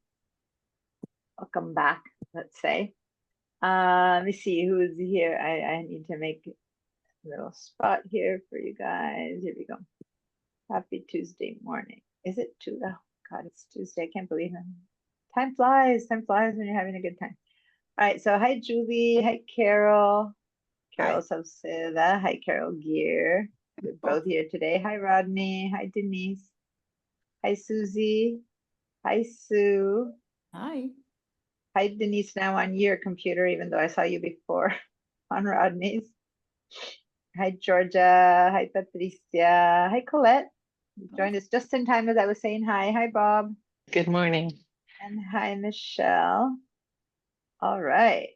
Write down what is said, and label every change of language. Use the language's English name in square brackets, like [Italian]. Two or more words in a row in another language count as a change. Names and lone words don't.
[English] Welcome back, let's say. Let me see who's here. I need to make a little spot here for you guys. Here we go. Happy Tuesday morning. Is it Tuesday? Oh God, it's Tuesday. I can't believe it. Time flies. Time flies when you're having a good time. All right. So hi, Julie. Hi, Carol. Carol Salceda. Hi, Carol Gear. We're both here today. Hi, Rodney. Hi, Denise. Hi, Susie. Hi, Sue. Hi. Hi, Denise, now on your computer, even though I saw you before on Rodney's. Hi, Georgia. Hi, Patricia. Hi, Colette. You joined us just in time as I was saying hi. Hi, Bob. Good morning. And hi, Michelle. All right.